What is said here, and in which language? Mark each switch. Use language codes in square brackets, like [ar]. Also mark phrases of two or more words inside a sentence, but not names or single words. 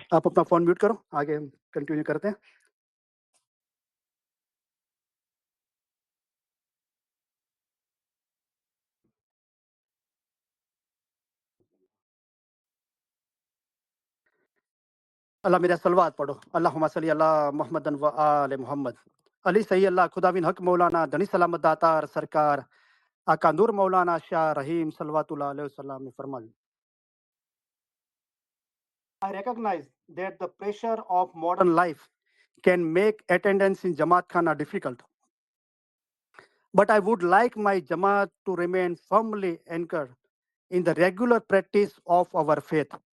[hi] आप अपना फ़ोन म्यूट करो, आगे हम कंटिन्यू करते हैं। अल्लाह मेरा सलवात पढ़ो। [ar] اللهم صل على محمد وآل محمد. [hi] अली सही अल्लाह खुदा बिन हक मौलाना धनी सलामत दातार सरकार आका नूर मौलाना शाह रहीम [ar] صلى الله عليه وسلم [hi] ने फरमाया, [en] I recognize that the pressure of modern life can make attendance in Jamaat Khana difficult. But I would like my Jamaat to remain firmly anchored in the regular practice of our faith.